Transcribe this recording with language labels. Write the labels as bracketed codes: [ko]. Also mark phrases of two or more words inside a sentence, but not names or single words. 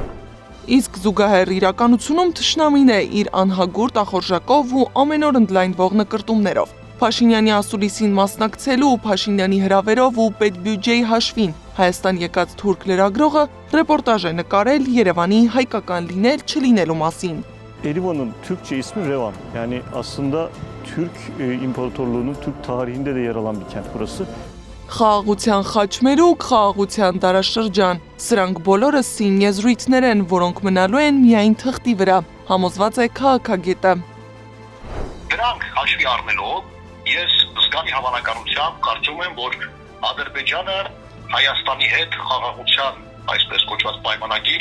[hy] Իսկ զուգահեռ իրականությունում թշնամին է իր անհագուրտ ախորժակով ու ամեն օր ընդլայնվող նկրտումներով։ Փաշինյանի ասուլիսին մասնակցելու ու Փաշինյանի հրավերով ու պետբյուջեի հաշվին Հայաստան եկած թուրք լրագրողը ռեպորտաժ է նկարել Երևանի հայկական լինել չլինելու մասին։ [tr] Erivan'ın Türkçe ismi Revan. Yani aslında Türk İmparatorluğu'nun Türk tarihinde de yer alan bir kent burası. [hy] Խաղաղության խաչմերուկ, խաղաղության դարաշրջան։ Սրանք բոլորը սին եզրույթներ են, որոնք մնալու են միայն թղթի վրա, համոզված է քաղաքագետը։ Դրանք հաշվի առնելով, ես զգալի հավանականությամբ կարծում եմ, որ Ադրբեջանը Հայաստանի հետ խաղաղության այսպես կոչված պայմանագիր